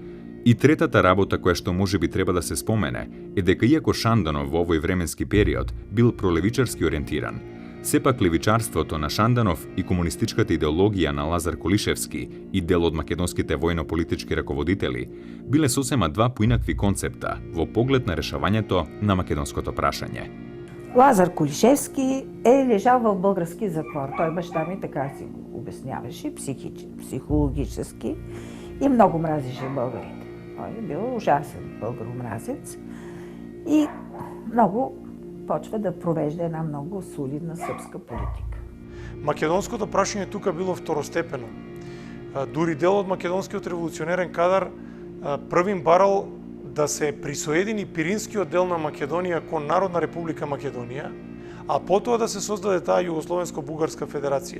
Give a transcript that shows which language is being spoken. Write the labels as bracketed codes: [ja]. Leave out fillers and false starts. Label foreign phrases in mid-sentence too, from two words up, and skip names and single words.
[mk] И третата работа која што можеби треба да се спомене е дека иако Шанданов во овој временски период бил пролевичарски ориентиран, сепак левичарството на Шанданов и комунистичката идеологија на Лазар Колишевски и дел од македонските војно-политички раководители биле сосема два поинакви концепта во поглед на решавањето на македонското прашање. [bg] Лазар Колишевски е лежал в български затвор. Той баща ми така си го обясняваше, психологически, и много мразеше българите. Той е бил ужасен българомразец и много почва да провежда една много солидна српска политика. [mk] Македонското прашање тука било второстепено. Дури дел од македонскиот револуционерен кадар првим барал да се присоедини Пиринскиот дел на Македонија кон Народна република Македонија, а потоа да се создаде таа Југословенско-бугарска федерација.